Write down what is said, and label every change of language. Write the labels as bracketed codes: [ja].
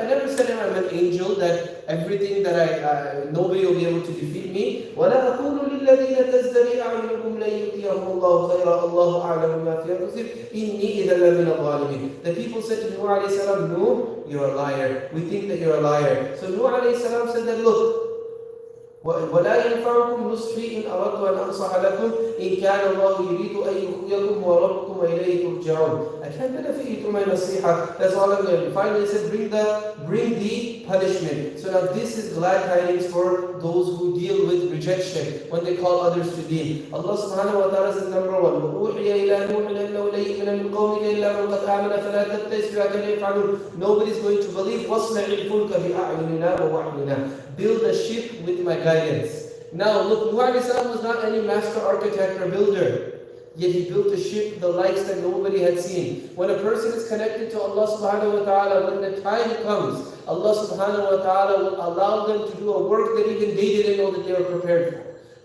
[en] I never said I'm an angel, that everything that nobody will be able to defeat me. [ar] وَلَا أَقُولُ لِلَّذِينَ تَزْدَرِي أَعْيُنُكُمْ لَن يُؤْتِيَهُمُ اللَّهُ خَيْرًا اللَّهُ أَعْلَمُ مَا فِي أَنفُسِهِمْ إِنِّي إِذًا لَمِنَ الظَّالِمِينَ. [en] The people said to Nuh alayhi salam, Nuh, you're a liar. We think that you're a liar. So Nuh alayhi salam said that, look, [ar] ولا ينفعكم نصحي إن أردت أن أنصح لكم إن كان الله يريد أن يخزيكم وربكم وإليه ترجعون. [en] I can't benefit you through my nasiha. That's all I'm going to do. Finally, he said, bring the punishment. So now this is glad tidings for those who deal with rejection when they call others to deen. Allah subhanahu wa ta'ala says, number one, [ar] وَأُوحِيَ إِلَى نُوحٍ أَنَّهُ لَن يُؤْمِنَ مِنْ قَوْمِكَ إِلَّا مَنْ قَدْ آمَنَ فَلَا تَبْتَئِسْ بِمَا كَانُوا يَفْعَلُونَ. [en] Nobody's going to believe. [ar] وَاصْنَعِ الْفُلْكَ بِأَعْيُنِنَا وَوَحْيِنَا. [en] Build a ship with my guidance. Now look, Nuh alayhi salam was not any master architect or builder. Yet he built a ship, the likes that nobody had seen. When a person is connected to Allah subhanahu wa ta'ala, when the time comes, Allah subhanahu wa ta'ala will allow them to do a work that even they didn't know that they were prepared for.